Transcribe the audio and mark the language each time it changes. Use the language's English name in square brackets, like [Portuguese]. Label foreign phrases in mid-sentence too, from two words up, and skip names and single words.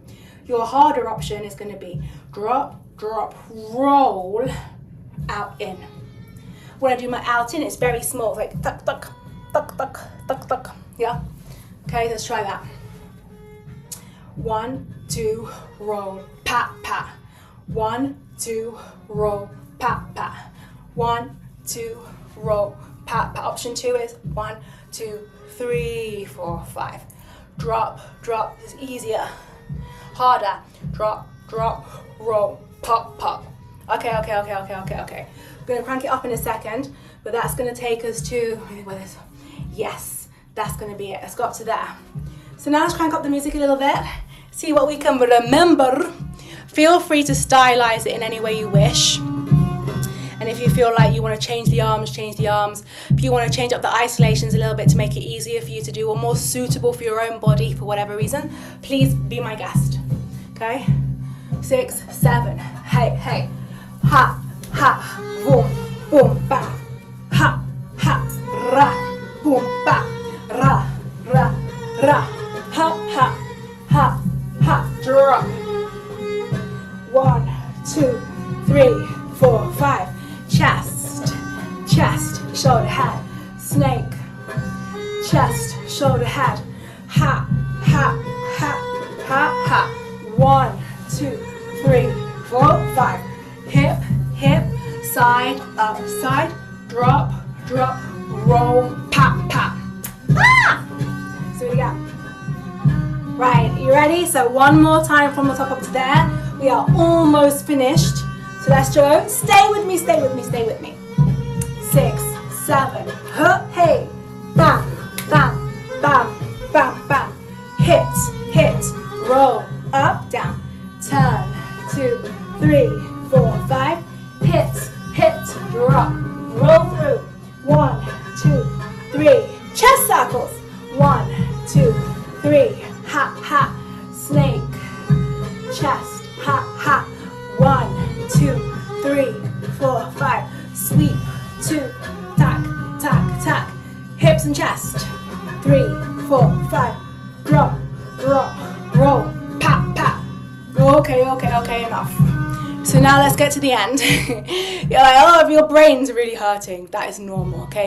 [English] Your harder option is gonna be drop, drop, roll, out in. When I do my out in, it's very small, it's like tuck, tuck, tuck, tuck, tuck, tuck. Yeah? Okay, let's try that. 1, 2, roll, pat, pat. 1, 2, roll, pat, pat. 1, 2, roll, pat, pat. Option 2 is 1, 2, 3, 4, 5. Drop, drop is easier. Harder. Drop, drop, roll, pop, pop. Okay. I'm gonna crank it up in a second, but that's gonna take us to, yes, that's gonna be it. Let's go up to there. So now let's crank up the music a little bit, see what we can remember. Feel free to stylize it in any way you wish. And if you feel like you want to change the arms, change the arms. If you want to change up the isolations a little bit to make it easier for you to do or more suitable for your own body for whatever reason, please be my guest. Okay? 6, 7, hey, hey. Ha, ha, boom, boom, ba. Ha, ha, ra, boom, ba. Ra, ra, ra. Ha, ha, ha, ha. Drop. 1, 2, 3, 4, 5. Chest, chest, shoulder, head. Snake. Chest, shoulder, head. Ha, ha, ha, ha, ha. 1, 2, 3, 4, 5. Hip, hip, side, up, side. Drop, drop, roll, pat, pat. Ah! So we go. Right, you ready? So one more time from the top up to there. We are almost finished. So let's go. Stay with me, stay with me, stay with me. 6, 7, hey, bam, bam, bam, bam, bam. Hit, hit, roll, up, down. Turn, 2, 3, 4, 5. Hit, hit, drop, roll through. 1, 2, 3. Chest circles. 1, 2, 3. Ha, ha. Snake. Chest. Ha, ha. 1, 2, 3, 4, 5. Sweep. 2. Tack, tack, tack. Hips and chest. 3, 4, 5. Drop, drop, roll. Pat, pat. Okay, enough. So now let's get to the end. You're like, oh, if your brain's really hurting, that is normal, okay?